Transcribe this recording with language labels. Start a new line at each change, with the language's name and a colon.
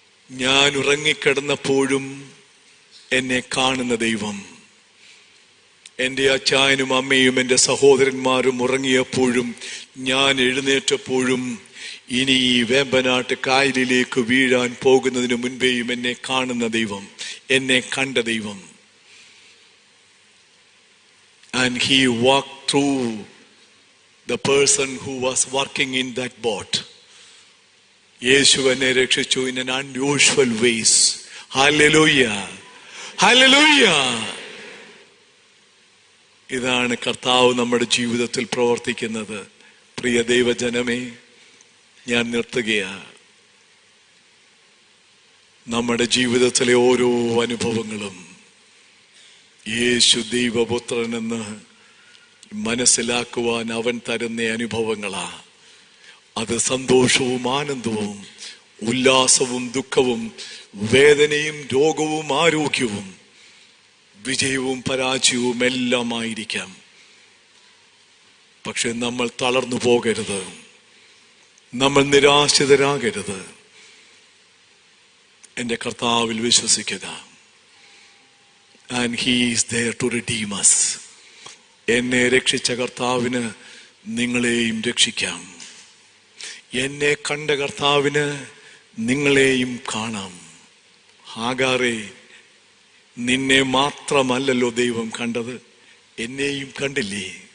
Malayalam: ഞാൻ ഉറങ്ങിക്കിടന്നപ്പോഴും എന്നെ കാണുന്ന ദൈവം, എൻ്റെ അച്ചായനും അമ്മയും എൻ്റെ സഹോദരന്മാരും ഉറങ്ങിയപ്പോഴും ഞാൻ എഴുന്നേറ്റപ്പോഴും ഇനി ഈ വേമ്പനാട്ട് കായലിലേക്ക് വീഴാൻ പോകുന്നതിന് മുൻപേയും എന്നെ കാണുന്ന ദൈവം, എന്നെ കണ്ട ദൈവം.
English: And he walked through the person who was working in that boat.
Malayalam: യേശു എന്നെ രക്ഷിച്ചു
English: in an unusual ways. Hallelujah. Hallelujah.
Malayalam: ഇതാണ് കർത്താവ് നമ്മുടെ ജീവിതത്തിൽ പ്രവർത്തിക്കുന്നത്. പ്രിയ ദൈവജനമേ, ഞാൻ നിർത്തുകയാണ്. നമ്മുടെ ജീവിതത്തിലെ ഓരോ അനുഭവങ്ങളും യേശു ദൈവപുത്രനെന്ന് മനസ്സിലാക്കുവാൻ അവൻ തരുന്ന അനുഭവങ്ങളാ. അത് സന്തോഷവും ആനന്ദവും ഉല്ലാസവും ദുഃഖവും വേദനയും രോഗവും ആരോഗ്യവും വിജയവും പരാജയവും എല്ലാമായിരിക്കാം. പക്ഷെ നമ്മൾ തളർന്നു പോകരുത്, നമ്മൾ നിരാശിതരാകരുത്. എൻ്റെ കർത്താവിൽ വിശ്വസിക്കുക.
English: And he is there to redeem us.
Malayalam: എന്നെ രക്ഷിച്ച കർത്താവിന് നിങ്ങളെയും രക്ഷിക്കാം. എന്നെ കണ്ട കർത്താവിന് നിങ്ങളെയും കാണാം. ഹാഗാറേ, നിന്നെ മാത്രമല്ലല്ലോ ദൈവം കണ്ടത്, എന്നെയും കണ്ടില്ലേ?